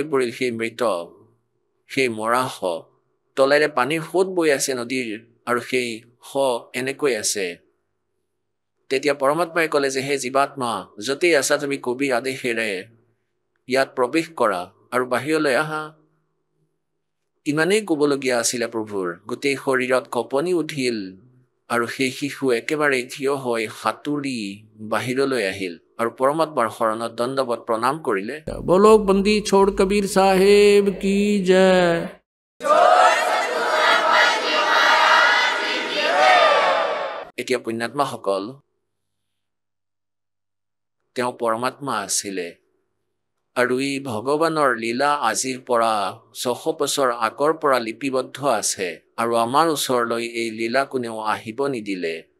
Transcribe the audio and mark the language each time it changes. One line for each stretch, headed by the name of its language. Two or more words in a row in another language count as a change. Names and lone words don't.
Assamese: পৰিল সেই মৃত সেই মৰাশ তলেৰে পানীৰ সোঁত বৈ আছে নদীৰ আৰু সেই এনেকৈ আছে তেতিয়া পৰমাত্মাই ক'লে যে হে জীৱাত্মা য'তেই আছা তুমি কবিৰ আদেশেৰে ইয়াত প্ৰৱেশ কৰা আৰু বাহিৰলৈ আহা ইমানেই ক'বলগীয়া আছিলে প্ৰভুৰ গোটেই শৰীৰত কঁপনি উঠিল আৰু সেই শিশু একেবাৰে থিয় হৈ সাঁতুৰি বাহিৰলৈ আহিল আৰু পৰমাত্মাৰ শৰণত দণ্ডৱত প্ৰণাম কৰিলে
Hindi: बोलो बंदी छोड़ कबीर साहेब की जय
Assamese: এতিয়া পুণ্যাত্মাসকল তেওঁ পৰমাত্মা আছিলে আৰু ই ভগৱানৰ লীলা আজিৰ পৰা 600 বছৰ আগৰ পৰা লিপিবদ্ধ আছে আৰু আমাৰ ওচৰলৈ এই লীলা কোনেও আহিব নিদিলে